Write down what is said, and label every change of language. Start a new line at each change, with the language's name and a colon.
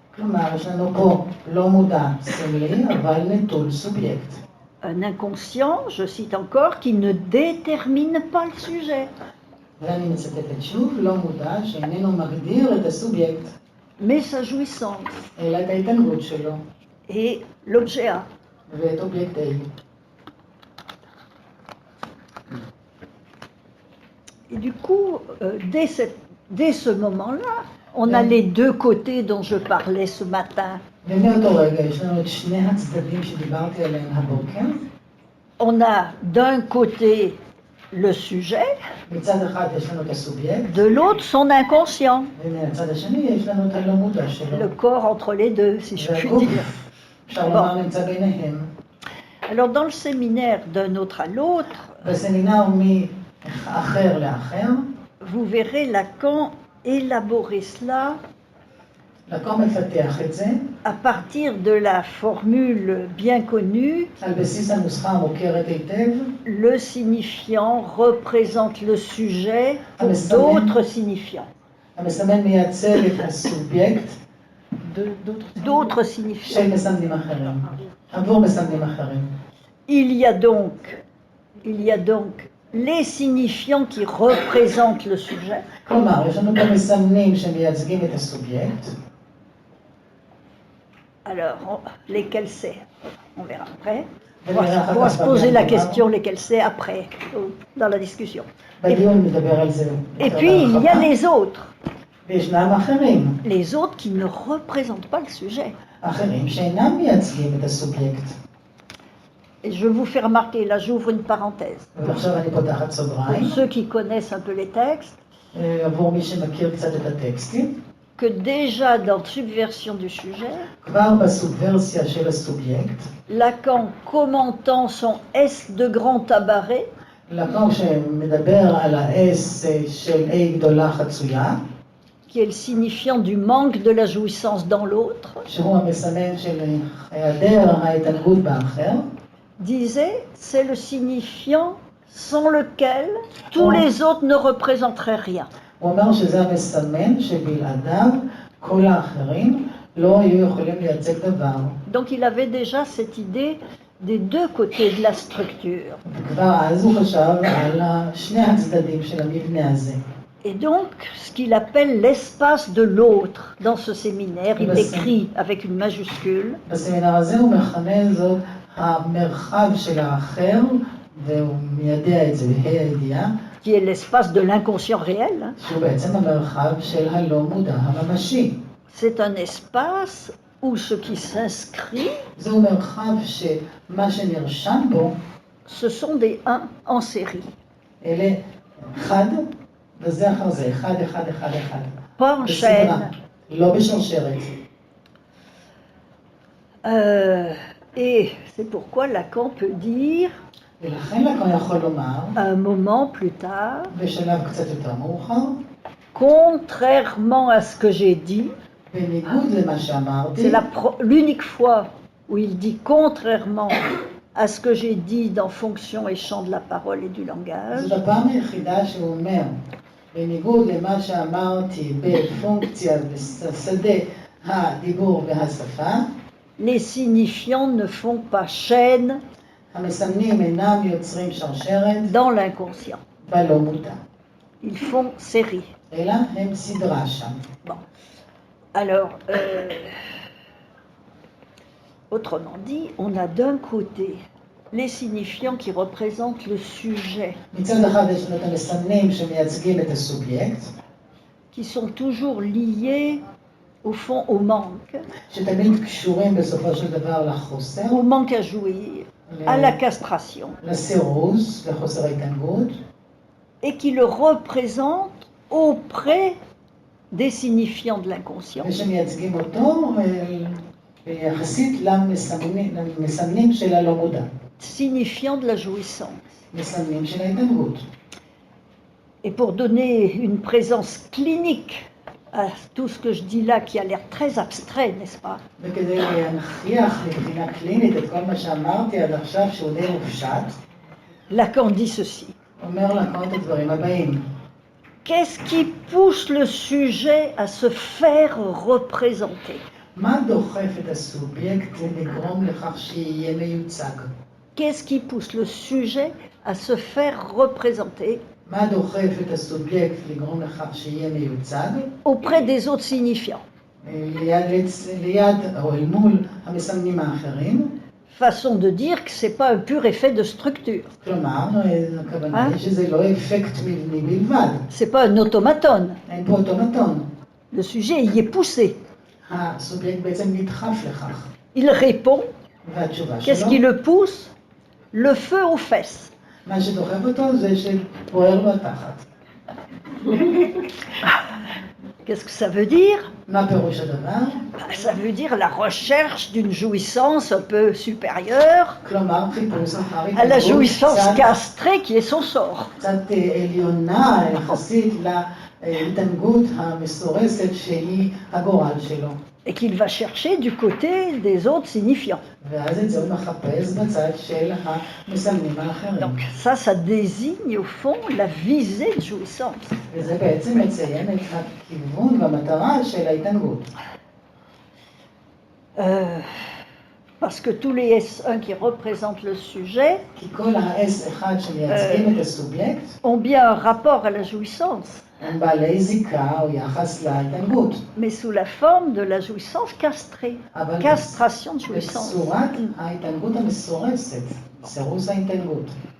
Hebrew: כלומר, יש לנו פה לא מודע סמלי, אבל נטול סובייקט.
French: Un inconscient, je cite encore, qui ne détermine pas le sujet,
Hebrew: ואני מצטטת שוב, לא מודע שאיננו מגדיר את הסובייקט,
French: mais sa jouissance
Hebrew: אלא את ההתענגות שלו
French: et l'objet A.
Hebrew: ואת אובייקט A.
French: Et du coup, dès ce moment-là, on a les deux côtés dont je parlais ce matin.
Hebrew: ומאותו רגע יש לנו את שני הצדדים שדיברתי עליהם הבוקר.
French: On a d'un côté le sujet,
Hebrew: מצד אחד יש לנו את הסובייקט,
French: de l'autre son inconscient,
Hebrew: ומהצד השני יש לנו את הלא מודע שלו.
French: le corps entre les deux, si je puis
Hebrew: והגוף,
French: dire.
Hebrew: אפשר לומר, נמצא ביניהם.
French: Alors dans le séminaire d'un autre à l'autre,
Hebrew: בסמינר מאחר לאחר,
French: vous verrez Lacan élaborer cela
Hebrew: לקום מפתח את זה,
French: à partir de la formule bien connue,
Hebrew: על בסיס הנוסחה המוכרת היטב,
French: le signifiant représente le sujet pour
Hebrew: המסמן.
French: d'autres signifiants.
Hebrew: המסמן מייצג את הסובייקט
French: D'autres signifiants.
Hebrew: של מסמנים אחרים, עבור מסמנים אחרים.
French: Il y a donc les signifiants qui représentent le sujet,
Hebrew: כלומר, יש לנו פה מסמנים שמייצגים את הסובייקט,
French: alors lesquels c'est, on verra après. On
Hebrew: ונראה
French: va,
Hebrew: אחר
French: on va
Hebrew: כך
French: se poser la
Hebrew: בדיון.
French: question lesquels c'est après, dans la discussion.
Hebrew: בדיון נדבר על זה.
French: Et
Hebrew: יותר
French: puis il y a
Hebrew: בהרחבה.
French: les autres,
Hebrew: וישנם אחרים,
French: les autres qui ne représentent pas le sujet.
Hebrew: אחרים שאינם מייצגים את הסובייקט.
French: Et je vous fais remarquer, là j'ouvre une parenthèse,
Hebrew: ועכשיו אני פותחת סוגריים,
French: pour ceux qui connaissent un peu les textes,
Hebrew: עבור מי שמכיר קצת את הטקסטים,
French: que déjà dans Subversion du sujet,
Hebrew: כבר בסובברסיה של הסובייקט,
French: Lacan commentant son S de grand tabaret,
Hebrew: לקום שמדבר על ה-S של A גדולה חצויה,
French: qui est le signifiant du manque de la jouissance dans l'autre,
Hebrew: שהוא המסמן של היעדר ההתענגות באחר,
French: disait c'est le signifiant sans lequel tous les autres ne représenteraient rien.
Hebrew: הוא אומר שזה המסמן שבלעדיו כל האחרים לא היו יכולים לייצג דבר.
French: Donc il avait déjà cette idée des deux côtés de la structure.
Hebrew: וכבר אז הוא חשב על שני הצדדים של המבנה הזה.
French: Et donc, ce qu'il appelle l'espace de l'autre dans ce séminaire, il l'écrit avec une majuscule,
Hebrew: בסמינר הזה הוא מכנה זאת המרחב של האחר, והוא מיידע את זה בה"א הידיעה,
French: qui est l'espace de l'inconscient réel. Hein.
Hebrew: שהוא בעצם המרחב של הלא מודע הממשי.
French: C'est un espace où ce qui s'inscrit,
Hebrew: זהו מרחב שמה שנרשם בו,
French: ce sont des 1 en série,
Hebrew: אלה אחד וזה אחר זה, אחד, אחד, אחד, אחד.
French: pas en
Hebrew: בסדרה,
French: chaîne.
Hebrew: לא בשרשרת.
French: Et c'est pourquoi Lacan peut dire,
Hebrew: ולכן לקון יכול לומר,
French: un moment plus tard,
Hebrew: בשלב קצת יותר מאוחר,
French: contrairement à ce que j'ai dit,
Hebrew: בניגוד למה שאמרתי,
French: c'est l'unique fois où il dit contrairement à ce que j'ai dit dans fonction et champ de la parole et du langage,
Hebrew: זאת הפעם היחידה שהוא אומר, בניגוד למה שאמרתי בפונקציה בשדה הדיבור והשפה,
French: les signifiants ne font pas chaîne
Hebrew: המסמנים אינם יוצרים שרשרת
French: dans l'inconscient.
Hebrew: בלא מודע,
French: Ils font série.
Hebrew: אלא הם סדרה שם.
French: Bon. Alors, autrement dit, on a d'un côté les signifiants qui représentent le sujet,
Hebrew: מצד אחד יש לנו את המסמנים שמייצגים את הסובייקט,
French: qui sont toujours liés au fond au manque,
Hebrew: שתמיד קשורים בסופו של דבר לחוסר,
French: au manque à jouir, à la castration,
Hebrew: לסירוס, לחוסר ההתענגות,
French: et qui le représentent auprès des signifiants de l'inconscient,
Hebrew: ושמייצגים אותו יחסית למסמנים של הלא מודע,
French: signifiants de la jouissance.
Hebrew: מסמנים של ההתענגות.
French: Et pour donner une présence clinique à tout ce que je dis là, qui a l'air très abstrait, n'est-ce pas?
Hebrew: וכדי להנכיח מבחינה קלינית את כל מה שאמרתי עד עכשיו שהוא די מופשט,
French: Lacan dit ceci.
Hebrew: אומר לקרוא את הדברים הבאים.
French: Qu'est-ce qui pousse le sujet à se faire représenter?
Hebrew: מה דוחף את הסובייקט לגרום לכך שיהיה מיוצג?
French: Qu'est-ce qui pousse le sujet à se faire représenter
Hebrew: מה דוחף את הסובייקט לגרום לכך שיהיה מיוצג?
French: auprès des autres signifiants?
Hebrew: ליד או אל מול המסמנים האחרים.
French: Façon de dire que ce n'est pas un pur effet de structure.
Hebrew: כלומר, הכוונה היא שזה לא אפקט מבני בלבד.
French: Ce n'est pas un automaton.
Hebrew: אין פה אוטומטון.
French: Le sujet y est poussé.
Hebrew: הסובייקט בעצם נדחף לכך.
French: Il répond.
Hebrew: והתשובה
French: Qu'est-ce
Hebrew: שלו,
French: qui le pousse? Le feu aux fesses.
Hebrew: מה שדוחף אותו זה שפוער לו התחת.
French: Qu'est-ce que ça veut dire?
Hebrew: מה פירוש הדבר?
French: Ça veut dire la recherche d'une jouissance un peu supérieure
Hebrew: כלומר, חיפוש אחר
French: à la
Hebrew: התנגדות
French: jouissance castrée qui est son sort.
Hebrew: קצת עליונה יחסית להתענגות המסורסת שהיא הגורל שלו.
French: Et qu'il va chercher du côté des autres signifiants.
Hebrew: ואז את זה הוא מחפש בצד של המסמנים האחרים.
French: Donc ça désigne au fond la visée de jouissance.
Hebrew: וזה בעצם מציין את הכיוון והמטרה של ההתענגות.
French: Parce que tous les S1 qui représentent le sujet
Hebrew: כי כל ה-S1 שמייצגים את הסובייקט
French: ont bien un rapport à la jouissance,
Hebrew: הם בעלי זיקה או יחס להתענגות.
French: mais sous la forme de la jouissance castrée,
Hebrew: אבל
French: castration de jouissance.
Hebrew: בצורת ההתענגות המסורסת, סירוס ההתענגות.